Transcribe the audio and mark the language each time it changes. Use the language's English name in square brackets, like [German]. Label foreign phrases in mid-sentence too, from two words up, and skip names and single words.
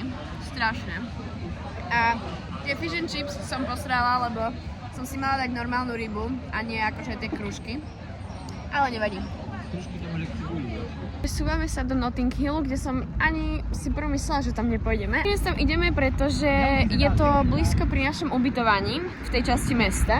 [Slovak] Strašne. A tie [English] fish and chips [Slovak] som posrala, lebo som si mala dať normálnu rybu a nie akože tie krúžky. Ale nevadí. Presúvame sa do Notting Hillu, kde som ani si prvom myslela, že tam nepôjdeme. Dnes tam ideme, pretože je to blízko pri našom ubytovaní v tej časti mesta.